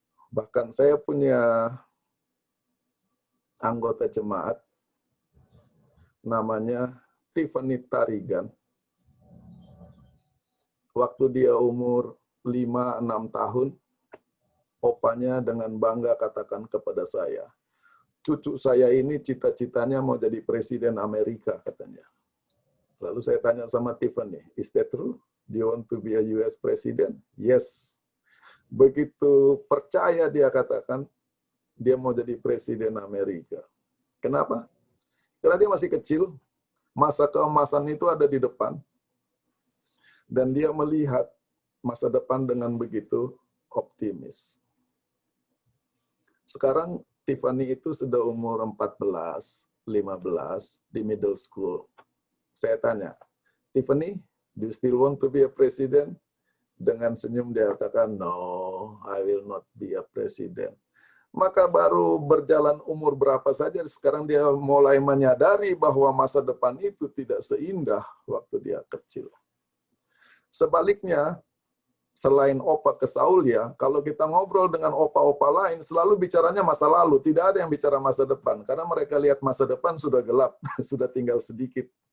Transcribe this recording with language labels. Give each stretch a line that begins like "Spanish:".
Indonesian: Bahkan saya punya anggota jemaat, namanya Tiffany Tarigan. Waktu dia umur 5-6 tahun, opanya dengan bangga katakan kepada saya, cucu saya ini cita-citanya mau jadi presiden Amerika, katanya. Lalu saya tanya sama
English: Tiffany, is that true? Do you want to be a US president? Yes.
Indonesian: Begitu percaya dia katakan, dia mau jadi presiden Amerika. Kenapa? Karena dia masih kecil, masa keemasan itu ada di depan, dan dia melihat masa depan dengan begitu optimis. Sekarang Tiffany itu sudah umur 14, 15 di middle school. Saya tanya,
English: Tiffany, do you still want to be a president?
Indonesian: Dengan senyum dia katakan,
English: no, I will not be a president.
Indonesian: Maka baru berjalan umur berapa saja, sekarang dia mulai menyadari bahwa masa depan itu tidak seindah waktu dia kecil. Sebaliknya, selain opa ke Saul ya, kalau kita ngobrol dengan opa-opa lain, selalu bicaranya masa lalu, tidak ada yang bicara masa depan, karena mereka lihat masa depan sudah gelap, sudah tinggal sedikit.